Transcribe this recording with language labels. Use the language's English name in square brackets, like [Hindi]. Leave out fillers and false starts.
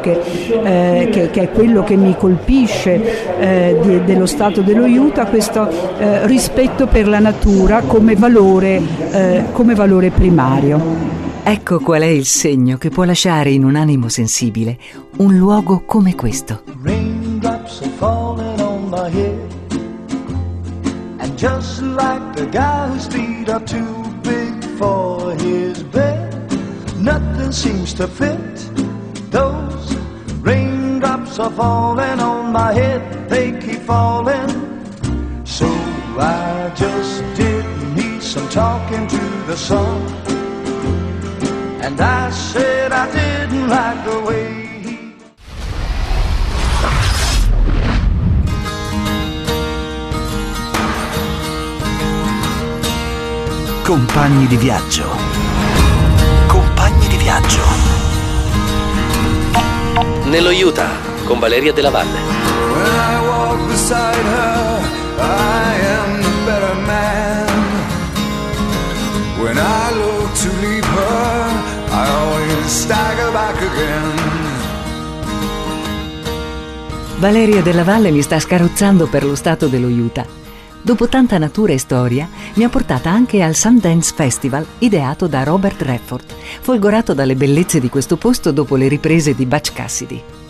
[Italian] che è quello che mi colpisce dello stato dello Utah, questo rispetto per la natura come valore primario. Ecco qual è il segno che può lasciare in un animo sensibile un luogo come questo. [English] Raindrops are falling on my head. Just like the guy whose feet are too big for his bed. Nothing seems to fit. Those raindrops are falling on my head. They keep falling. So I just did need some talking to the sun. And I said I didn't like the way. [Italian] Compagni di viaggio. Compagni di viaggio. Nello Utah con Valeria Della Valle. [English] When I walk beside her, I am a better man. When I look to leave her, I always stagger back again. [Italian] Valeria Della Valle mi sta scarozzando per lo stato dello Utah. Dopo tanta natura e storia, mi ha portata anche al Sundance Festival, ideato da Robert Redford, folgorato dalle bellezze di questo posto dopo le riprese di Butch Cassidy.